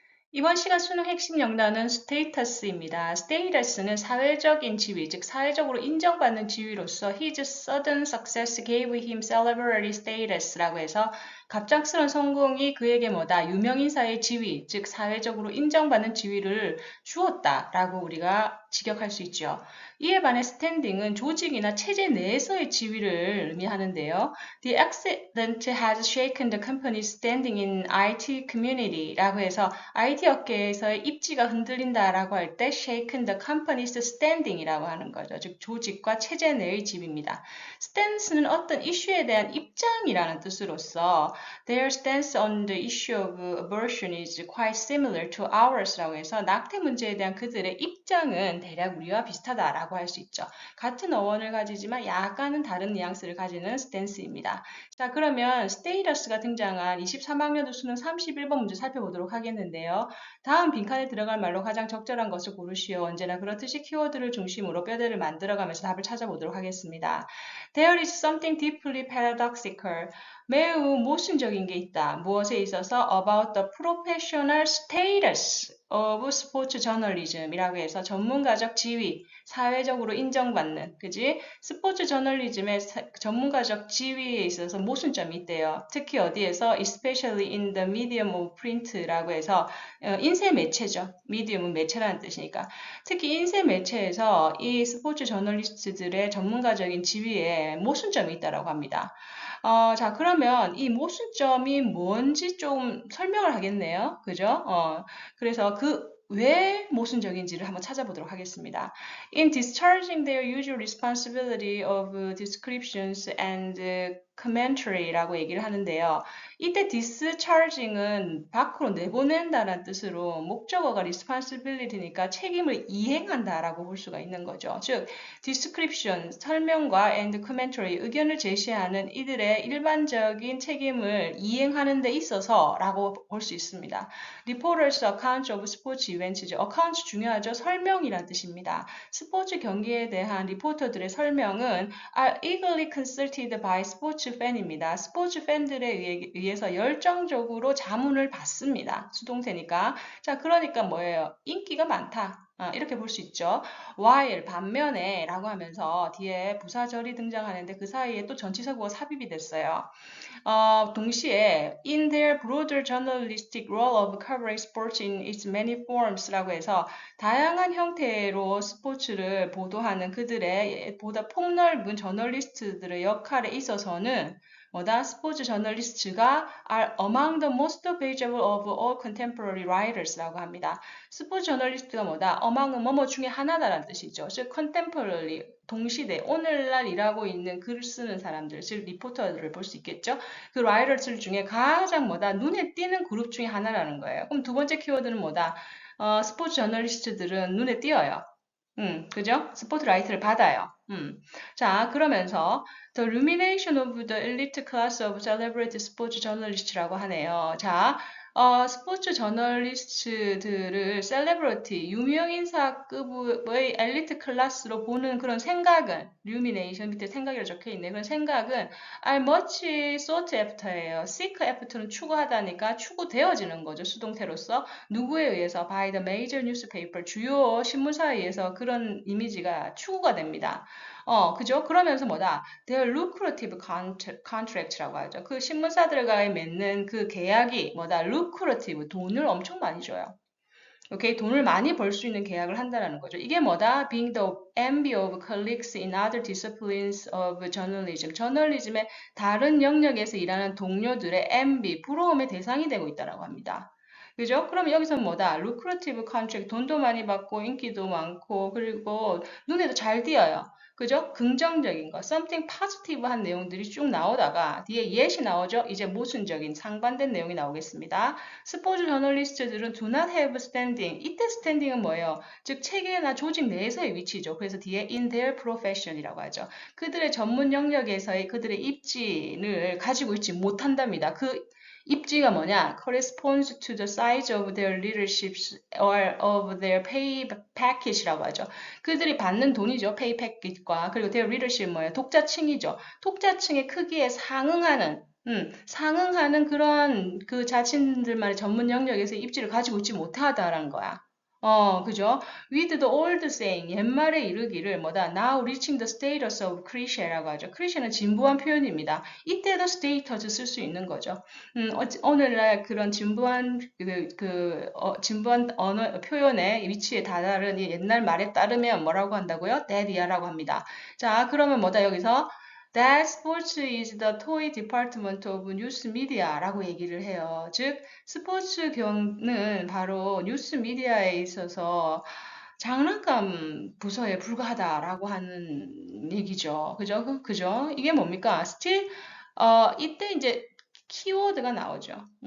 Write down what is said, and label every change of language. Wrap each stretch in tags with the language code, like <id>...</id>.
<ko>이번 시간 수능 핵심 영단은 스테이터스입니다. 스테이터스는 사회적인 지위, 즉 사회적으로 인정받는 지위로서</ko> <en>His sudden success gave him celebrity status</en> <ko>라고 해서 갑작스런 성공이 그에게 뭐다? 유명인사의 지위, 즉 사회적으로 인정받는 지위를 주었다라고 우리가 직역할 수 있죠. 이에 반해 스탠딩은 조직이나 체제 내에서의 지위를 의미하는데요.</ko> <en>The accident has shaken the company's standing in IT community</en> <ko>라고 해서 IT 업계에서의 입지가 흔들린다라고 할 때</ko> <en>shaken the company's standing</en> <ko>이라고 하는 거죠. 즉 조직과 체제 내의 지위입니다. stance는 어떤 이슈에 대한 입장이라는 뜻으로서</ko> <en>their stance on the issue of abortion is quite similar to ours</en> <ko>라고 해서 낙태 문제에 대한 그들의 입장은 대략 우리와 비슷하다라고 할 수 있죠. 같은 어원을 가지지만 약간은 다른 뉘앙스를 가지는 stance입니다. 자, 그러면 status가 등장한 23학년도 수능 31번 문제 살펴보도록 하겠는데요. 다음 빈칸에 들어갈 말로 가장 적절한 것을 고르시오. 언제나 그렇듯이 키워드를 중심으로 뼈대를 만들어가면서 답을 찾아보도록 하겠습니다.</ko> <en>There is something deeply paradoxical.</en> <ko>매우 모순적인 게 있다. 무엇에 있어서</ko> <en>about the professional status of sports journalism</en> <ko>이라고 해서 전문가적 지위, 사회적으로 인정받는, 그지? 스포츠 저널리즘의 전문가적 지위에 있어서 모순점이 있대요. 특히 어디에서</ko> <en>especially in the medium of print</en> <ko>라고 해서 인쇄 매체죠. medium은 매체라는 뜻이니까. 특히 인쇄 매체에서 이 스포츠 저널리스트들의 전문가적인 지위에 모순점이 있다고 합니다. 자, 그러면 이 모순점이 뭔지 좀 설명을 하겠네요. 그죠? 그래서 왜 모순적인지를 한번 찾아보도록 하겠습니다.</ko> <en>In discharging their usual responsibility of descriptions and commentary</en> <ko>라고 얘기를 하는데요. 이때 discharging은 밖으로 내보낸다는 뜻으로 목적어가 responsibility니까 책임을 이행한다라고 볼 수가 있는 거죠. 즉, description, 설명과 and commentary, 의견을 제시하는 이들의 일반적인 책임을 이행하는 데 있어서 라고 볼 수 있습니다.</ko> <en>Reporters account of sports events죠.</en> <ko>account 중요하죠. 설명이란 뜻입니다. 스포츠 경기에 대한 리포터들의 설명은</ko> <en>are eagerly consulted by sports fan입니다.</en> <ko>스포츠 팬들에 의해서 열정적으로 자문을 받습니다. 수동태니까. 자, 그러니까 뭐예요? 인기가 많다. 이렇게 볼 수 있죠. while 반면에 라고 하면서 뒤에 부사절이 등장하는데 그 사이에 또 전치사구가 삽입이 됐어요. 동시에</ko> <en>in their broader journalistic role of covering sports in its many forms</en> <ko>라고 해서 다양한 형태로 스포츠를 보도하는 그들의 보다 폭넓은 저널리스트들의 역할에 있어서는 뭐다? 스포츠 저널리스트가</ko> <en>are among the most valuable of all contemporary writers</en> <ko>라고 합니다. 스포츠 저널리스트가 뭐다? among은 뭐뭐 중에 하나다라는 뜻이죠. 즉 contemporary 동시대, 오늘날 일하고 있는 글 쓰는 사람들, 즉 리포터들을 볼 수 있겠죠. 그 라이터들 중에 가장 뭐다? 눈에 띄는 그룹 중에 하나라는 거예요. 그럼 두 번째 키워드는 뭐다? 스포츠 저널리스트들은 눈에 띄어요. 그죠? 스포트라이트를 받아요.</ko> <en>자, 그러면서 The Rumination of the Elite Class of Celebrity Sports Journalist</en> <ko>라고 하네요. 자, 스포츠 저널리스트들을 셀레브리티, 유명인사급의 엘리트 클래스로 보는 그런 생각은, rumination 밑에 생각이라고 적혀 있네. 그런 생각은</ko> <en>are much sought after예요.</en> <ko>seek after는 추구하다니까 추구되어지는 거죠. 수동태로서. 누구에 의해서?</ko> <en>by the major newspaper,</en> <ko>주요 신문사에 의해서 그런 이미지가 추구가 됩니다. 그죠? 그러면서 뭐다?</ko> <en>Their lucrative contract</en> <ko>라고 하죠. 그 신문사들과의 맺는 그 계약이 뭐다? lucrative, 돈을 엄청 많이 줘요. 오케이, 돈을 많이 벌 수 있는 계약을 한다는 거죠. 이게 뭐다?</ko> <en>Being the envy of colleagues in other disciplines of journalism.</en> <ko>저널리즘의 다른 영역에서 일하는 동료들의 envy, 부러움의 대상이 되고 있다고 합니다. 그죠? 그럼 여기서 뭐다? lucrative contract, 돈도 많이 받고 인기도 많고 그리고 눈에도 잘 띄어요. 그죠? 긍정적인 거, something positive한 내용들이 쭉 나오다가 뒤에 yes이 나오죠? 이제 모순적인 상반된 내용이 나오겠습니다. 스포츠 저널리스트들은</ko> <en>do not have standing.</en> <ko>이때 standing은 뭐예요? 즉 체계나 조직 내에서의 위치죠. 그래서 뒤에</ko> <en>in their profession</en> <ko>이라고 하죠. 그들의 전문 영역에서의 그들의 입지를 가지고 있지 못한답니다. 그 입지가 뭐냐?</ko> <en>corresponds to the size of their leaderships or of their pay package</en> <ko>라고 하죠. 그들이 받는 돈이죠. pay package과 그리고 their leadership 뭐예요? 독자층이죠. 독자층의 크기에 상응하는 상응하는 그런 그 자신들만의 전문 영역에서 입지를 가지고 있지 못하다라는 거야. 그죠?</ko> <en>With the old saying,</en> <ko>옛말에 이르기를 뭐다?</ko> <en>Now reaching the status of cliche</en> <ko>라고 하죠. cliche는 진부한 표현입니다. 이때도 status 쓸 수 있는 거죠. 오늘날 그런 진부한 진부한 언어 표현의 위치에 다다른 이 옛날 말에 따르면 뭐라고 한다고요? That이야라고 합니다. 자, 그러면 뭐다 여기서?</ko> <en>That sports is the toy department of news media</en> <ko>라고 얘기를 해요. 즉, 스포츠 경는 바로 뉴스 미디어에 있어서 장난감 부서에 불과하다라고 하는 얘기죠. 그죠? 그죠? 이게 뭡니까? still, 이때 이제 키워드가 나오죠.</ko>